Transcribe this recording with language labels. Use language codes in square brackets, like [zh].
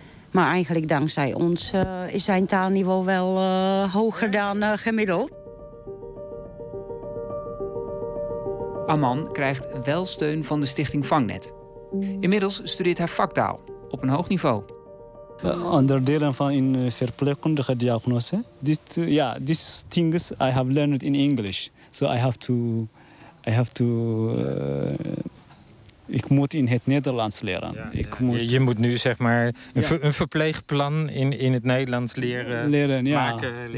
[nl] Maar eigenlijk dankzij ons is zijn taalniveau wel hoger dan gemiddeld. Aman krijgt wel steun van de Stichting Vangnet. Inmiddels studeert hij vaktaal op een hoog niveau. Onderdelen van een verpleegkundige diagnose. [en] These things I have learned in English. [nl] So ik moet in het Nederlands leren. Ja, ik moet, je moet nu zeg maar een verpleegplan in het Nederlands leren maken.